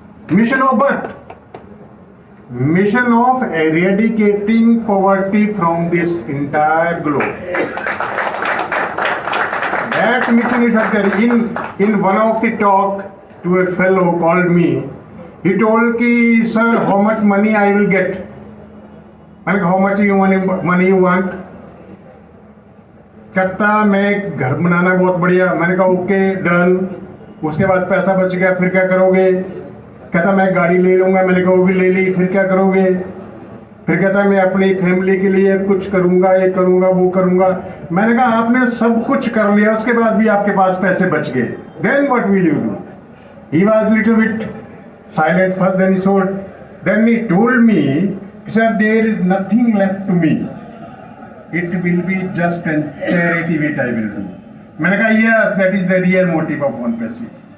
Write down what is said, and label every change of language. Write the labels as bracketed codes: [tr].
[en] Mission of what? Mission of eradicating poverty from this entire globe. That mission is there. In one of the talk to a fellow called me, he told ki, sir, how much money I will get? [hi] मैंने कहा, [en] how much money you want? [hi] कहता मैं घर बनाना बहुत बढ़िया. मैंने कहा okay done. उसके बाद पैसा बच गया, फिर क्या करोगे? कहता मैं गाड़ी ले लूंगा. मैंने कहा वो भी ले ली, फिर क्या करोगे? फिर कहता मैं अपनी फैमिली के लिए कुछ करूंगा, ये करूंगा, वो करूंगा. मैंने कहा आपने सब कुछ कर लिया, उसके बाद भी आपके पास पैसे बच गए. [en] Then what will you do? He was little bit silent first, then he told. Then he told me, he said there is nothing left to me. It will be just a charity which I will do. [hi] मैंने कहा [en] yes, that is the real motive of one passive.